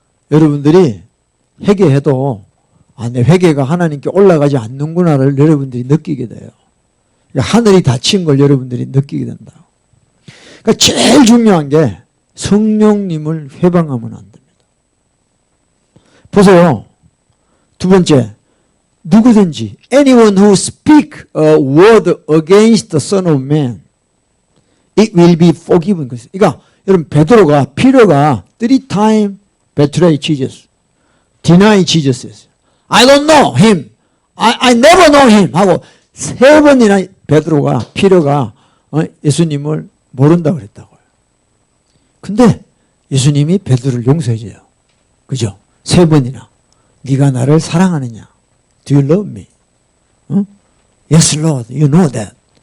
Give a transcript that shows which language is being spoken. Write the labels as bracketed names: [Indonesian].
[Korean] 여러분들이 회개해도 내 회개가 하나님께 올라가지 않는구나를 여러분들이 느끼게 돼요. 하늘이 닫힌 걸 여러분들이 느끼게 된다. 그러니까 제일 중요한 게 성령님을 회방하면 안 됩니다. 보세요. 두 번째, 누구든지 [English] anyone who speak a word against the Son of Man, it will be forgiven. [Korean] 그러니까 여러분 피터가 [English] 3 times betray Jesus, deny Jesus. I don't know him. I never know him. [Korean] 하고 3번이나 베드로가 예수님을 모른다고 그랬다고요. 근데 예수님이 베드로를 용서해줘요. 그죠? 3번이나. 네가 나를 사랑하느냐? [English] Do you love me? Yes, Lord. You know that.